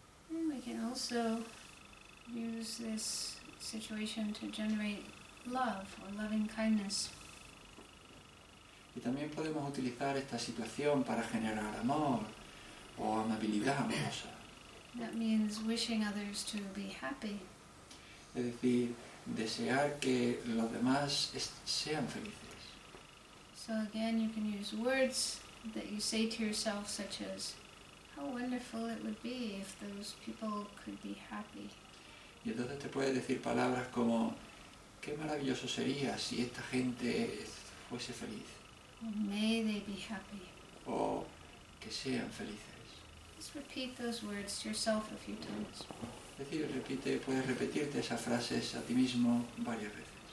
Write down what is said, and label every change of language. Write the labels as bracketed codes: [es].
[en] And we can also use this situation to generate love or loving kindness. [es] Y también podemos utilizar esta situación para generar amor o amabilidad amorosa. [en] That means wishing others to be happy. [es] Es decir, desear que los demás sean felices. [en] So again, you can use words that you say to yourself, such as, how wonderful it would be if those people could be happy. [es] Y entonces te puedes decir palabras como, qué maravilloso sería si esta gente fuese feliz. [en] Or may they be happy. [es] O que sean felices. [en] Just repeat those words to yourself a few times. [es] Es decir, puedes repetirte esas frases a ti mismo varias veces.